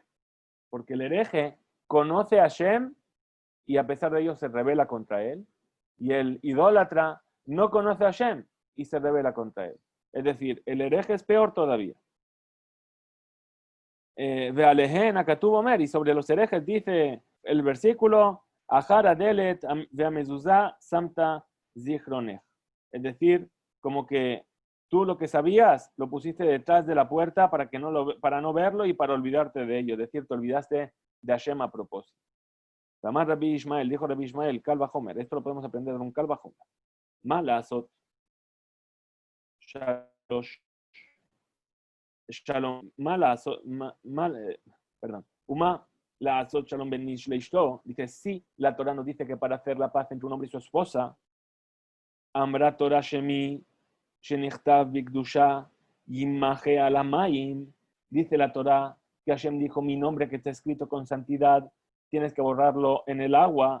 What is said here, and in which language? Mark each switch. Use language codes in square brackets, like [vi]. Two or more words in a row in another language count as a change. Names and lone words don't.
[es] Porque el hereje conoce a Hashem y a pesar de ello se rebela contra él. Y el idólatra no conoce a Hashem y se rebela contra él. Es decir, el hereje es peor todavía. [he] ועליהם הכתוב אומר, [es] y sobre los herejes dice el versículo, [he] אחר הדלת והמזוזה שמת זכרונך. [es] Es decir, como que tú lo que sabías lo pusiste detrás de la puerta para no verlo y para olvidarte de ello. Es decir, te olvidaste de Hashem a propósito. [he] אמר רבי ישמעאל, [es] dijo Rabbi Ishmael, [he] קל וחומר. [es] Esto lo podemos aprender de un [he] קל וחומר. מלעשות שלום, perdón, ומה לעשות שלום בין איש לאשתו, [es] dice, sí, la Torah nos dice que para hacer la paz entre un hombre y su esposa, [he] אמרה תורה שמי, שנכתב בקדושה ימחה על המים, [es] dice la Torah que Hashem dijo, mi nombre que está escrito con santidad, tienes que borrarlo en el agua.